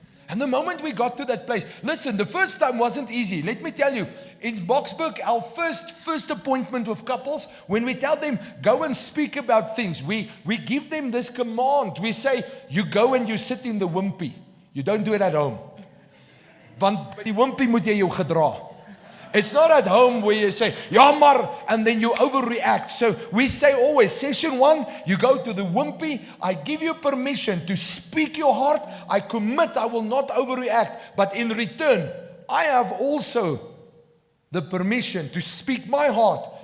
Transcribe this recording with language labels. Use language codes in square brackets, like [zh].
[en] And the moment we got to that place, listen, the first time wasn't easy. Let me tell you, in Boksburg, our first appointment with couples, when we tell them, go and speak about things, we give them this command. We say, you go and you sit in the wimpy. You don't do it at home. [af] Want by die wimpy moet jy jou gedra. [en] It's not at home where you say, jammer, and then you overreact. So we say always, session 1, you go to the wimpy. I give you permission to speak your heart. I commit I will not overreact. But in return, I have also the permission to speak my heart.